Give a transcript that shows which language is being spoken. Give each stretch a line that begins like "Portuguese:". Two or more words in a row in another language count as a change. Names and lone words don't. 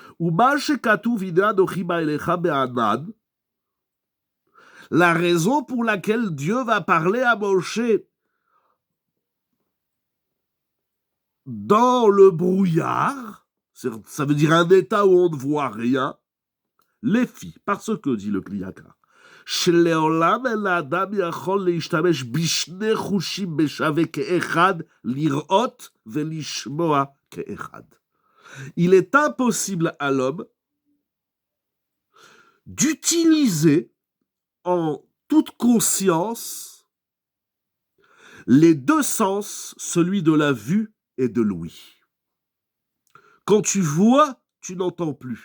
French: La raison pour laquelle Dieu va parler à Moshe dans le brouillard, ça veut dire un état où on ne voit rien, les filles, parce que, dit le Kli Yakar,
Hebrew: שלעולם אין לאדם יכול להשתמש בשני חושים בשווה כאחד, לראות ולשמוע כאחד.
French: Il est impossible à l'homme d'utiliser en toute conscience les deux sens, celui de la vue et de l'ouïe. Quand tu vois, tu n'entends plus.